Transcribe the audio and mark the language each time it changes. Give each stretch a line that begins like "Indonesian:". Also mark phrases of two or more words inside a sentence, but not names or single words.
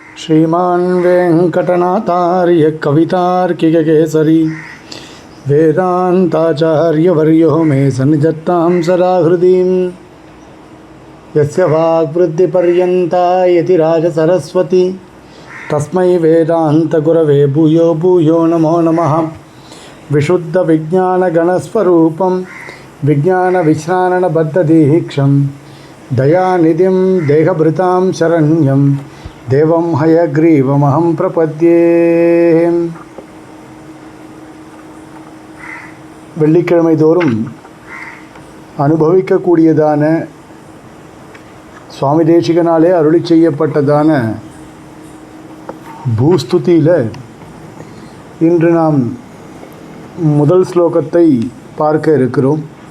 Sanskrit: श्रीमान् वेङ्कटनाथार्य कवितार्किककेसरी वेदान्ताचार्यवर्यो मे सन्निधत्तां सदा हृदीं यस्य वाग्वृद्धिपर्यन्ता यतिराजसरस्वती तस्मै वेदान्तगुरवे भूयो भूयो नमो नमः। विशुद्धविज्ञानगणस्वरूपं विज्ञानविश्राणबद्धदीक्षं दयानिधिं देहभृतां शरण्यं देवं हयग्रीवमहं प्रपद्ये।
Tamil: வெள்ளிக்கிழமை தோறும் அனுபவிக்கக்கூடியதான சுவாமி தேசிகனாலே அருளி செய்யப்பட்டதான பூஸ்துதியில் இன்று நாம் முதல் ஸ்லோகத்தை பார்க்க இருக்கிறோம்.